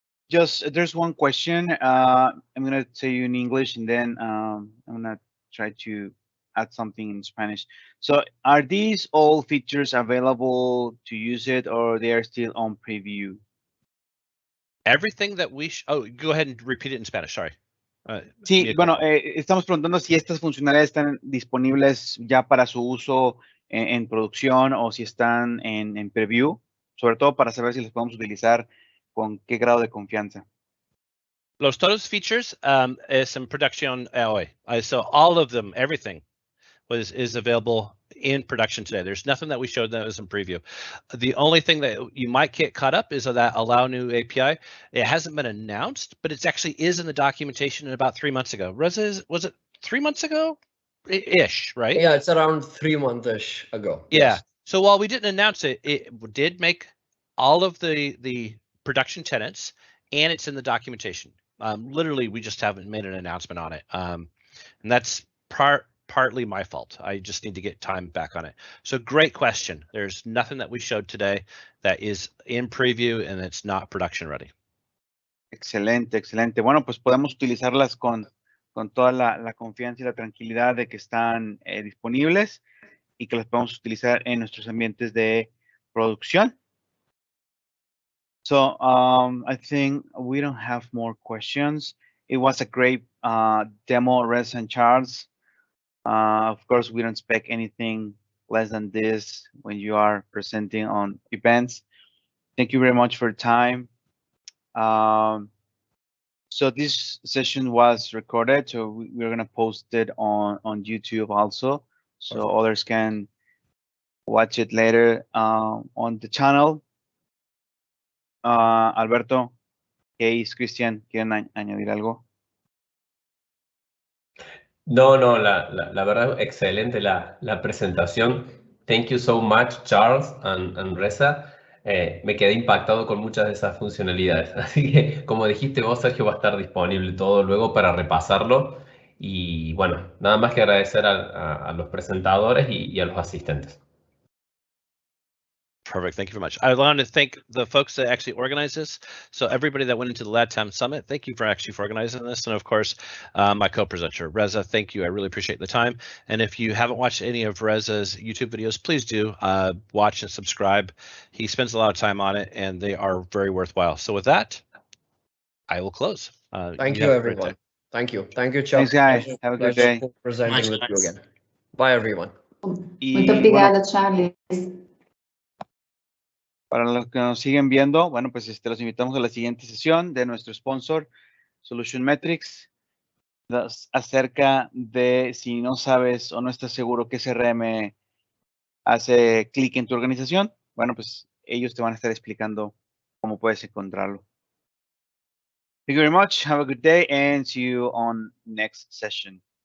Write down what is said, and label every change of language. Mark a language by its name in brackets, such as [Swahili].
[English] Just there's one question. I'm gonna say you in English, and then I'm gonna try to add something in Spanish. So, are these all features available to use it, or they are still on preview? Everything that we go ahead and repeat it in Spanish. Sorry. [Spanish] Sí, bueno, estamos preguntando si estas funcionalidades están disponibles ya para su uso en producción o si están en preview, sobre todo para saber si las podemos utilizar con qué grado de confianza. Los todos features es en producción hoy. [English] So all of them, everything is available in production today. There's nothing that we showed that was in preview. The only thing that you might get caught up is that allow new API. It hasn't been announced, but it actually is in the documentation about 3 months ago. Reza, was it 3 months ago? Ish, right? Yeah, it's around 3 months-ish ago. Yeah. Yes. So while we didn't announce it, it did make all of the production tenants, and it's in the documentation. Literally, we just haven't made an announcement on it. And that's partly my fault. I just need to get time back on it. So great question. There's nothing that we showed today that is in preview and it's not production ready. [Spanish] Excelente, excelente. Bueno, pues podemos utilizarlas con toda la confianza y la tranquilidad de que están disponibles y que las podemos utilizar en nuestros ambientes de producción. [English] So I think we don't have more questions. It was a great demo, Reza and Charles. Of course, we don't expect anything less than this when you are presenting on events. Thank you very much for your time. So this session was recorded, so we're going to post it on YouTube also, so others can watch it later on the channel. [Spanish] Alberto, Case, Cristian, ¿quieren añadir algo? No, la verdad, excelente la presentación. [English] Thank you so much, Charles and Reza. [Spanish] Me quedé impactado con muchas de esas funcionalidades. Así que, como dijiste vos, Sergio, va a estar disponible todo luego para repasarlo. Y bueno, nada más que agradecer a los presentadores y a los asistentes. [English] Perfect. Thank you very much. I want to thank the folks that actually organized this. So everybody that went into the LATAM Summit, thank you for organizing this. And of course, my co-presenter, Reza, thank you. I really appreciate the time. And if you haven't watched any of Reza's YouTube videos, please do watch and subscribe. He spends a lot of time on it and they are very worthwhile. So with that, I will close. Thank you, everyone. Thank you. Thank you, Chuck. Thanks, guys. Have a good day. Presenting with you again. Bye, everyone. [Portuguese] Muito obrigada, Charles. [Spanish] Para los que nos siguen viendo, bueno, pues los invitamos a la siguiente sesión de nuestro sponsor, Solution Metrics, acerca de si no sabes o no estás seguro qué CRM hace clic en tu organización. Bueno, pues ellos te van a estar explicando cómo puedes encontrarlo. [English] Thank you very much. Have a good day and see you on next session.